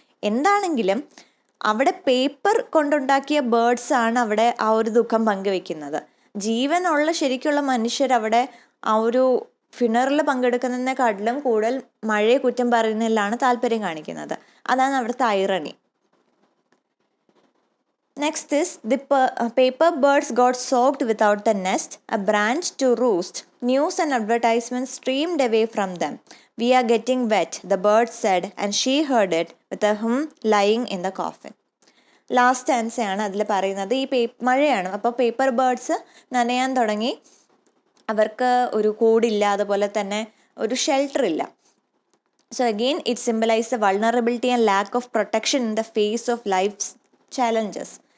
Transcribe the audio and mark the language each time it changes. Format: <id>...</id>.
<ml>എന്താണെങ്കിലും അവിടെ പേപ്പർ കൊണ്ടുണ്ടാക്കിയ ബേർഡ്സ് ആണ് അവിടെ ആ ഒരു ദുഃഖം പങ്കുവെക്കുന്നത്. ജീവനുള്ള ശരിക്കുള്ള മനുഷ്യരവിടെ ആ ഒരു ഫ്യൂണറൽ പങ്കെടുക്കുന്നതിനെക്കാട്ടിലും കൂടുതൽ മഴയെ കുറ്റം പറയുന്നതിലാണ് താല്പര്യം കാണിക്കുന്നത്. അതാണ് അവിടുത്തെ irony.</ml> <en>Next is the paper birds got soaked without the nest, a branch to roost. News and advertisements streamed away from them. We are getting wet, the bird said, and she heard it with a hum lying in the coffin.</en> <ml>Last ആൻസയാണ് അതിൽ പറയുന്നത്. ഈ മഴയാണ്, അപ്പോൾ paper birds നനയാൻ തുടങ്ങി. അവർക്ക് ഒരു കൂടില്ല, അതുപോലെ തന്നെ ഒരു ഷെൽട്ടർ ഇല്ല.</ml> <en>So again it symbolise the vulnerability and lack of protection in the face of life's challenges.</en>